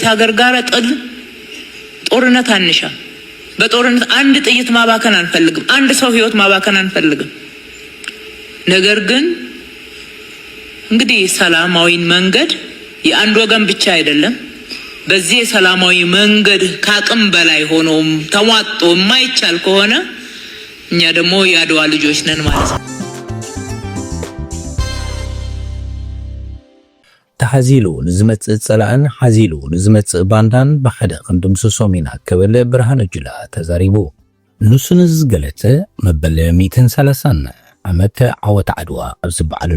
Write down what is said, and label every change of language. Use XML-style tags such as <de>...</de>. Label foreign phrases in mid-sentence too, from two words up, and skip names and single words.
<am>ሀገር ጋር ጦርነት አንሻም። በጦርነት አንድ ጥይት ማባከን አንፈልግም። አንድ ሰው ህይወት ማባከን አንፈልግም። ነገር ግን እንግዲህ ሰላማዊ መንገድ የአንድ ወገን ብቻ አይደለም። በዚህ ሰላማዊ መንገድ ካቅም በላይ ሆኖም ተሟጦ የማይቻል ከሆነ እኛ ደግሞ የአድዋ ልጆች ነን ማለት ነው።</am> <ti>ተሓዚሉ ንዝመጽእ ጸላእን ሓዚሉ ንዝመጽእ ባንዳን ብሓደ ክንድምስሶም ኢና ክብል ብርሃነ ጁላ ተዛሪቡ። ንሱ ንዝገለጸ መበል 130 ዓመት ዓወት ዓድዋ ኣብ ዝበዓለሉ</ti>